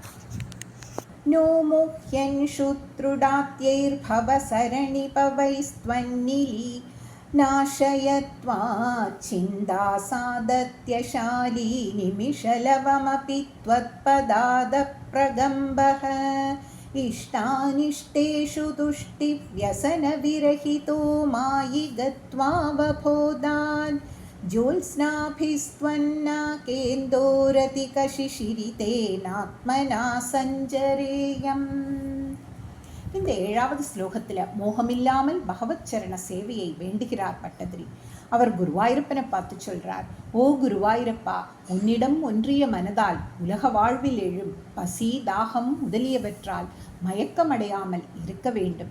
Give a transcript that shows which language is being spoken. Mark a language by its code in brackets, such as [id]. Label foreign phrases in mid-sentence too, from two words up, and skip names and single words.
[sa] नो मुह्यन् सुत्रुडाद्यैर् भव सरणि भवैस्त्वन्निली नाशयत्वा चिन्ता सातत्यशाली निमिषलवमपि त्वत्पदात प्रकम्पः इष्टानिष्टेषु तुष्टि व्यसन विरहितो मायि गत्वावबोधान् ज्योत्स्नाभिस्त्वन्नाकेन्दोरतिकशिशिरितेनात्मना சஞ்சரேயம். [ta] இந்த 7வது ஸ்லோகத்தில் மோகமில்லாமல் பகவத் சரண சேவையை வேண்டுகிறார் பட்டதிரி. அவர் குருவாயூரப்பனை பார்த்து சொல்றார், ஓ குருவாயூரப்பா, உன்னிடம் ஒன்றிய மனதால் உலக வாழ்வில் எழும் பசி, தாகம் முதலியவற்றால் மயக்கமடையாமல் இருக்க வேண்டும்.